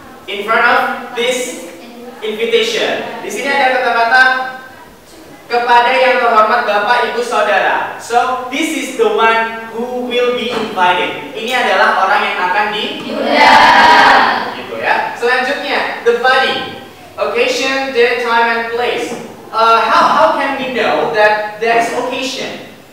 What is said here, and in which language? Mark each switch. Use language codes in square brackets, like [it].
[en] In front of this invitation. [id] Di sini ada kata-kata kepada yang terhormat Bapak Ibu Saudara. [en] So this is the one who will be invited. [id] Ini adalah orang yang akan diundang. Gitu ya. [en] Selanjutnya, the body, occasion, date, time, and place. How can we know that there is occasion?